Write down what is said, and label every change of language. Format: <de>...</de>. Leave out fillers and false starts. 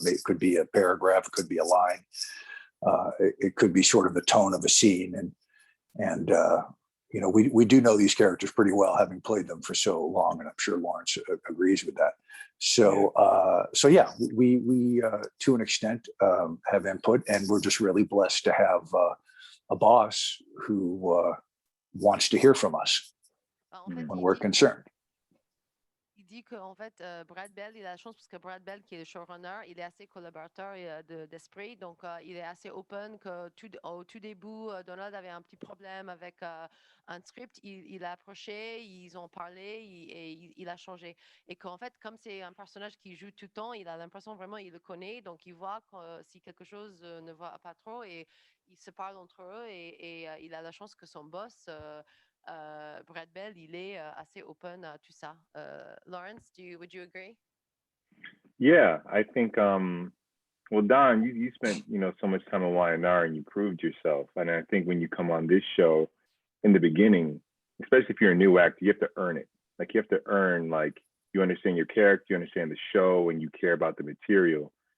<en>It could be a paragraph, it could be a line, it could be sort of the tone of a scene, and we do know these characters pretty well, having played them for so long, and I'm sure Lawrence agrees with that. So we to an extent have input, and we're just really blessed to have a boss who wants to hear from us when we're concerned.</en> <fr>Il dit qu'en fait, Brad Bell, il a la chance parce que Brad Bell, qui est le showrunner, il est assez collaborateur d'esprit. Donc, il est assez open que au tout début, Donald avait un petit problème avec un script. Il a approché, ils ont parlé et il a changé. Et qu'en fait, comme c'est un personnage qui joue tout le temps, il a l'impression vraiment, il le connaît. Donc, il voit si quelque chose ne va pas trop et ils se parlent entre eux et il a la chance que son boss, Brad Bell, il est assez open à tout ça.</fr> <en>Lawrence, would you agree? Yeah, I think well, Don, you spent, so much time on Y&R and you proved yourself. And I think when you come on this show in the beginning, especially if you're a new actor, you have to earn it. Like you have to earn, like, you understand your character, you understand the show, and you care about the material.</en>